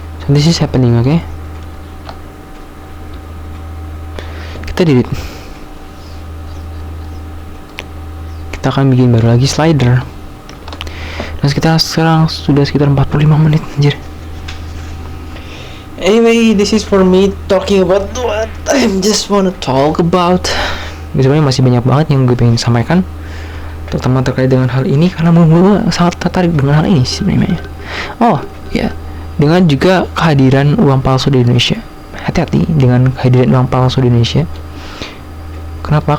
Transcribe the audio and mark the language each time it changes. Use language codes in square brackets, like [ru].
[en] This is happening, oke? [id] Kita delete. Kita akan bikin baru lagi slider. Dan sekarang sudah sekitar 45 menit anjir. [en] Anyway, this is for me talking about what I just wanna talk about. [id] Sebenarnya masih banyak banget yang gue pengen sampaikan, terutama terkait dengan hal ini karena gue sangat tertarik dengan hal ini sebenarnya. Oh ya, dengan juga kehadiran uang palsu di Indonesia. Hati-hati dengan kehadiran uang palsu di Indonesia. Kenapa?